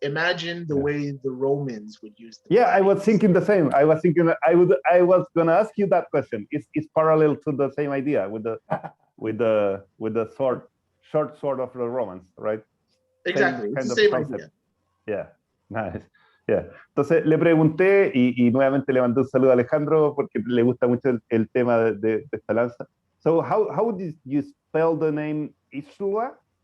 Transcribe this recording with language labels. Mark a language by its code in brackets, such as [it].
[en] Imagine the way the Romans would use it. I was thinking the same. I was thinking that I was going to ask you that question. It's parallel to the same idea with the short sword of the Romans, right? Exactly. It's the same idea. Yeah, nice. Yeah. [es] Entonces le pregunté y nuevamente le mandé un saludo a Alejandro porque le gusta mucho el tema de esta lanza. [en] So how did you spell the name Islwa?